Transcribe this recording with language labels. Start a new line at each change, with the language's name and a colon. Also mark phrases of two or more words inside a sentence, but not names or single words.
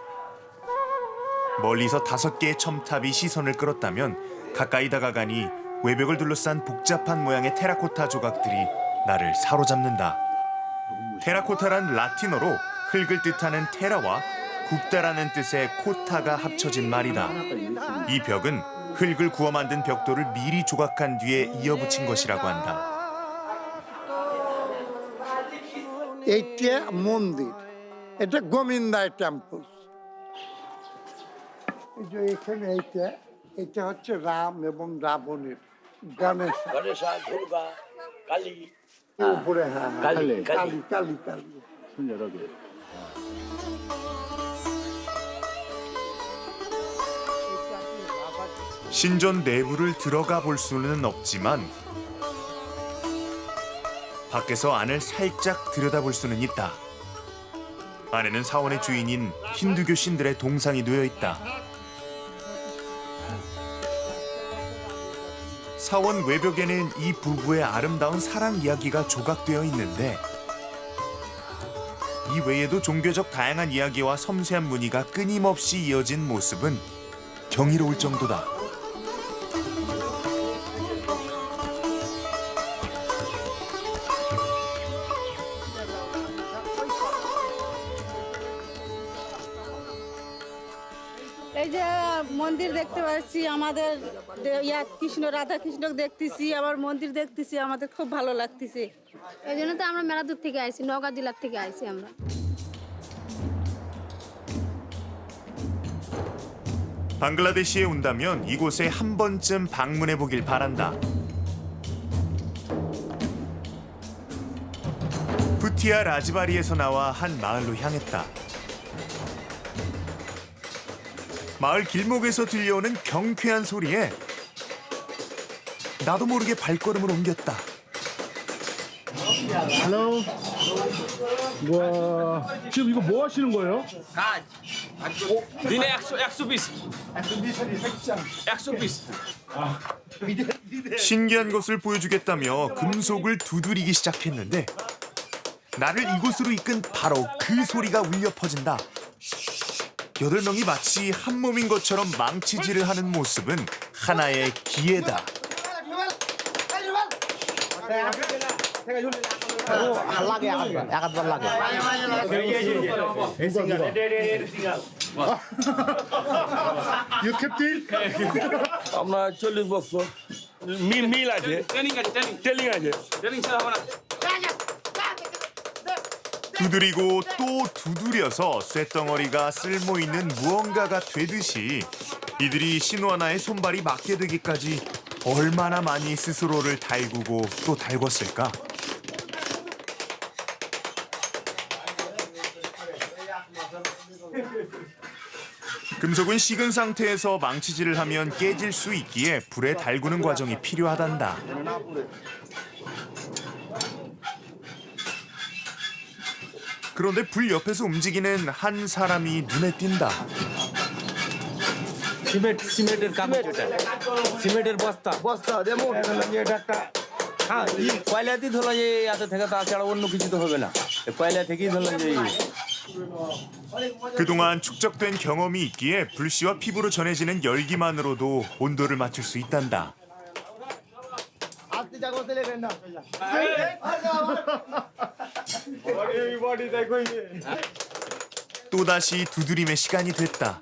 Korean: 멀리서 5개의 첨탑이 시선을 끌었다면 가까이 다가가니 외벽을 둘러싼 복잡한 모양의 테라코타 조각들이 나를 사로잡는다. 테라코타란 라틴어로 흙을 뜻하는 테라와 굽다라는 뜻의 코타가 합쳐진 말이다. 이 벽은 흙을 구워 만든 벽돌을 미리 조각한 뒤에 이어붙인 것이라고 한다.
Bangla: এইটা মন্দির এটা গোবিন্দায় টেম্পল এই যে এখানে এটা হচ্ছে রাম এবং রাবণের গণেশ দুর্গা কালী উপরে হ্যাঁ কালী কালী কালী কালী
Korean: 신전 내부를 들어가 볼 수는 없지만 밖에서 안을 살짝 들여다볼 수는 있다. 안에는 사원의 주인인 힌두교 신들의 동상이 놓여 있다. 사원 외벽에는 이 부부의 아름다운 사랑 이야기가 조각되어 있는데 이 외에도 종교적 다양한 이야기와 섬세한 무늬가 끊임없이 이어진 모습은 경이로울 정도다.
Bangla: এই যে মন্দির দেখতে পাচ্ছি আমাদের কৃষ্ণ রাধা কৃষ্ণ দেখতেছি আবার মন্দির দেখতেছি আমাদের খুব ভালো লাগতেছে এই জন্য তো আমরা মেলা দূর থেকে আইছি নওগাঁ জেলার থেকে আইছি আমরা
Korean: 방글라데시에 온다면 이곳에 한 번쯤 방문해 보길 바란다. 푸티아 라즈바리에서 나와 한 마을로 향했다. 마을 길목에서 들려오는 경쾌한 소리에 나도 모르게 발걸음을 옮겼다. 헬로. 와, 지금 이거 뭐 하시는 거예요?
Bangla: দিনে 100 পিস 100 পিস
Korean: 신기한 것을 보여주겠다며 금속을 두드리기 시작했는데 나를 이곳으로 이끈 바로 그 소리가 울려 퍼진다. 8명이 마치 한 몸인 것처럼 망치질을 하는 모습은 하나의 기회다.
English: You captain?
Bangla: আপনার 40 বছর মিল আছে ট্রেনিং আছে
Korean: 두드리고 또 두드려서 쇳덩어리가 쓸모있는 무언가가 되듯이 이들이 신호하나의 손발이 맞게 되기까지 얼마나 많이 스스로를 달구고 또 달궜을까? 금속은 식은 상태에서 망치질을 하면 깨질 수 있기에 불에 달구는 과정이 필요하단다. 그런데 불 옆에서 움직이는 한 사람이 눈에 띈다.
Bangla: সিমেন্টের কাগজ এটা সিমেন্টের বস্তা যেমন এটা একটা হ্যাঁ কয়লাতেই ধরলাম যে এত থেকে তাছাড়া অন্য কিছু তো হবে না কয়লা থেকেই ধরলাম যে
Korean: 그동안 축적된 경험이 있기에 불씨와 피부로 전해지는 열기만으로도 온도를 맞출 수 있단다. 또다시 두드림의 시간이 됐다.